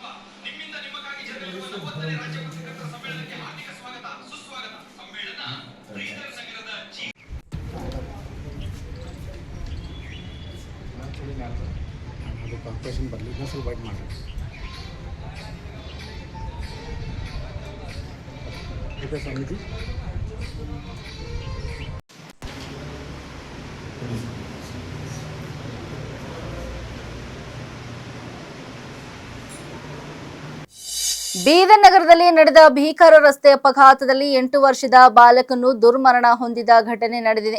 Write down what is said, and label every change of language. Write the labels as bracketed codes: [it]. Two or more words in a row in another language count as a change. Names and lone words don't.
[kn] ನಿಮ್ಮಿಂದ ನಿಮ್ಮಕ್ಕಾಗಿ ಜರಗಲಿರುವ 40ನೇ ರಾಜ್ಯ ಪತ್ರಕರ್ತರ ಸಮ್ಮೇಳನಕ್ಕೆ ಹಾರ್ದಿಕ ಸ್ವಾಗತ, ಸುಸ್ವಾಗತ. ಸಮ್ಮೇಳನ ಬೀದರ್ ನಗರದ ಕಾರ್ಪೊರೇಷನ್ ಬರಲಿ ಸ್ವಲ್ಪ ವೈಟ್ ಮಾಡಿ [hi] कृपया स्वामी जी। [kn] ಬೀದರ್ ನಗರದಲ್ಲಿ ನಡೆದ ಭೀಕರ ರಸ್ತೆ ಅಪಘಾತದಲ್ಲಿ 8 ವರ್ಷದ ಬಾಲಕನು ದುರ್ಮರಣ ಹೊಂದಿದ ಘಟನೆ ನಡೆದಿದೆ.